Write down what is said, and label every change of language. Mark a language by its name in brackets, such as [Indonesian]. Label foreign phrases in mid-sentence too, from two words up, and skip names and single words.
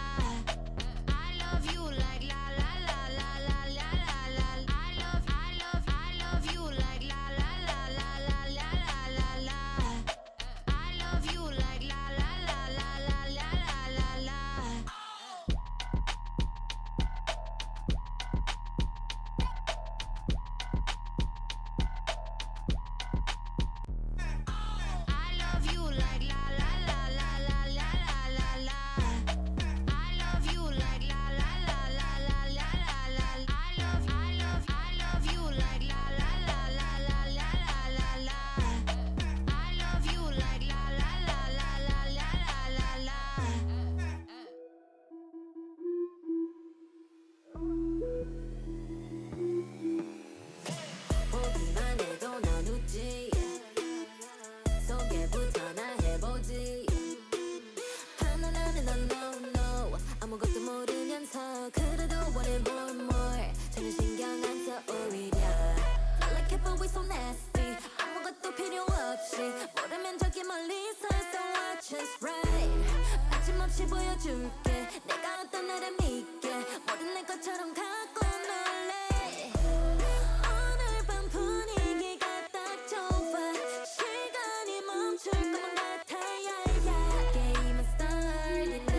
[English] I love you like la la la la la la la. I love you like la la la la la la la la. I love you like la la la la la la la la. I love you like la la la la la la la la. I love you like la la la la la la la. I love you like la la la la la la la la. I love you like la la la la la la la la. [Korean] 보기만 해도 넌 웃지. 소개부터 나 해보지. 하나는 넌 [English] no no. [Korean] 아무것도 모르면서 그래도 원해 [English] more more. [Korean] 전혀 신경 안 써 오히려. 연락해봐 [English] we so nasty. [Korean] 아무것도 필요 없이 모르면 저기 멀리서 [English] so watch us right. [Korean] 빠짐없이 보여줄게. 내가 어떤 나를 믿게. 모든 내 것처럼 갖고 놀래. 오늘 밤 분위기가 딱 좋아. 시간이 멈출 것만 같아. 게임은 started.